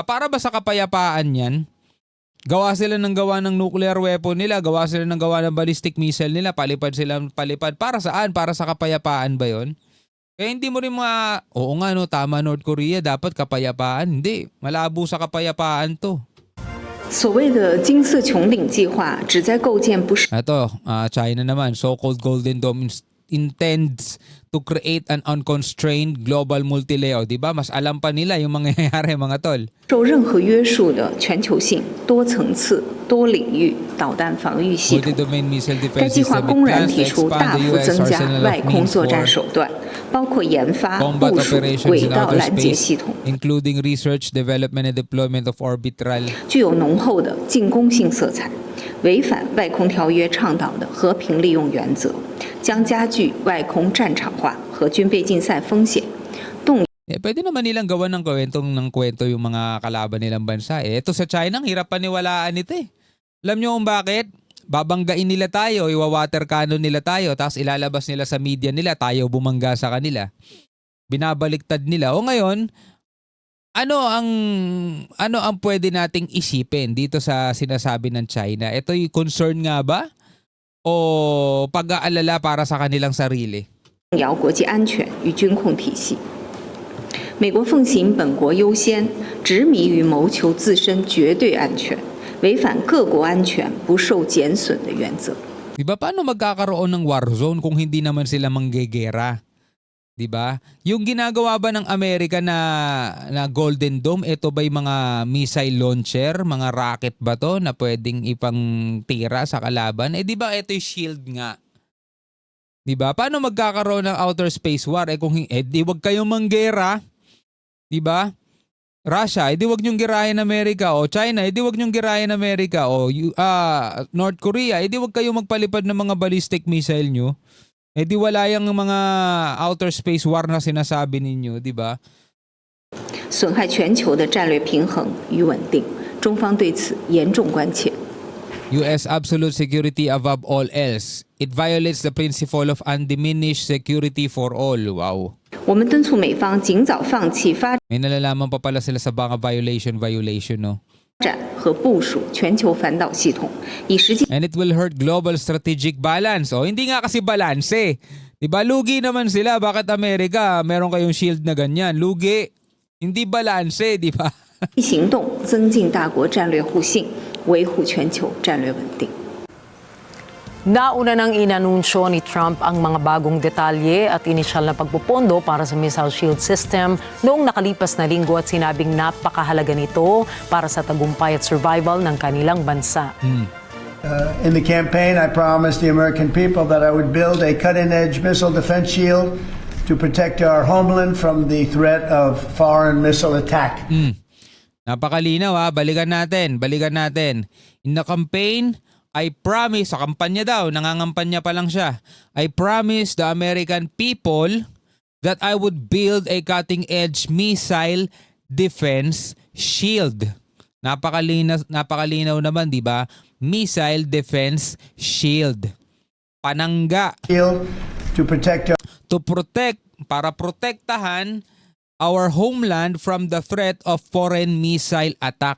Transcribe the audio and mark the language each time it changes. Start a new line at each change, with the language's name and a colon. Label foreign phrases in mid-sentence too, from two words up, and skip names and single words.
Filipino: Para ba sa kapayapaan yan? Gawa sila ng
English: nuclear weapon
Filipino: nila, gawa sila ng
English: ballistic missile
Filipino: nila, palipad sila palipad. Para saan? Para sa kapayapaan ba yon? Kaya hindi mo rin oo nga tama North Korea, dapat kapayapaan. Hindi, malabo sa kapayapaan to.
Chinese: 所谓的金色穹顶计划旨在构建不是
Filipino: Ito, China naman,
English: so-called Golden Dome intends to create an unconstrained global multilayer. Diba?
Filipino: Mas alam pa nila yung mangyayari mga tol.
Chinese: 受任何约束的全球性、多层次、多领域导弹防御系统。
English: Multi-domain missile
Chinese: 该
English: defense
Chinese: 计划
English: system
Chinese: 公然
English: plans to
Chinese: 提出
English: expand
Chinese: 大
English: the
Chinese: 幅
English: US
Chinese: 增加
English: arsenal
Chinese: 外
English: of
Chinese: 空
English: means
Chinese: 作战
English: for
Chinese: 手段，包括研发、
English: combat
Chinese: 部署
English: operations
Chinese: 轨
English: in
Chinese: 道
English: outer
Chinese: 拦截
English: space,
Chinese: 系统，
English: including research, development and deployment of orbital
Chinese: 具有浓厚的进攻性色彩，违反外空条约倡导的和平利用原则，将加剧外空战场化和军备竞赛风险。
Filipino: Pwede naman nilang gawan ng kwento yung mga kalaban nilang bansa. Ito sa China, ang hirap paniwalaan ito eh. Alam nyo kung bakit? Babanggain nila tayo, iwa-
English: water cannon
Filipino: nila tayo, tapos ilalabas nila sa media nila, tayo bumangga sa kanila. Binabaliktad nila. O ngayon, ano ang pwede nating isipin dito sa sinasabi ng China? Ito'y concern nga ba? O pag-aalala para sa kanilang sarili?
Chinese: 摇国际安全与军控体系。美国奉行本国优先，执迷于谋求自身绝对安全，违反各国安全不受减损的原则。
Filipino: Diba paano magkakaroon ng
English: war zone
Filipino: kung hindi naman sila manggegera? 'Di ba? Yung ginagawa ba ng Amerika na Golden Dome, ito ba'y mga
English: missile launcher,
Filipino: mga rocket ba to na pwedeng ipang tira sa kalaban? 'Di ba ito'y shield nga? 'Di ba? Paano magkakaroon ng
English: outer space war
Filipino: kung di wag kayong manggera? 'Di ba? Russia, di wag niyong girahin Amerika, o China, di wag niyong girahin Amerika, o North Korea, di wag kayong magpalipad ng mga
English: ballistic missile
Filipino: niyo. Di wala yung mga
English: outer space war
Filipino: na sinasabi ninyo, di ba?
Chinese: 损害全球的战略平衡与稳定，中方对此严重关切。
English: U.S. absolute security above all else. It violates the principle of undiminished security for all. Wow.
Chinese: 我们敦促美方尽早放弃发
Filipino: May nalalaman pa pala sila sa mga violation, no?
Chinese: 展和部署全球反导系统，以实际
English: And it will hurt global strategic balance.
Filipino: O, hindi nga kasi balance eh. Diba, lugi naman sila. Bakit Amerika, meron kayong shield na ganyan? Lugi. Hindi balance eh, di ba? 行动增进大国战略互信，维护全球战略稳定。 Nauna nang inanunsyo ni Trump ang mga bagong detalye at inisyal na pagpupondo para sa
English: missile shield system
Filipino: noong nakalipas na linggo at sinabing napakahalaga nito para sa tagumpay at survival ng kanilang bansa.
English: In the campaign, I promised the American people that I would build a cutting-edge missile defense shield to protect our homeland from the threat of foreign missile attack.
Filipino: Napakalinaw ha. Balikan natin.
English: In the campaign, I promise,
Filipino: sa kampanya daw, nangangampanya pa lang siya,
English: I promise the American people that I would build a cutting-edge missile defense shield.
Filipino: Napakalinaw naman, di ba?
English: Missile defense shield.
Filipino: Panangga.
English: Shield to protect our To protect,
Filipino: para protektahan
English: our homeland from the threat of foreign missile attack.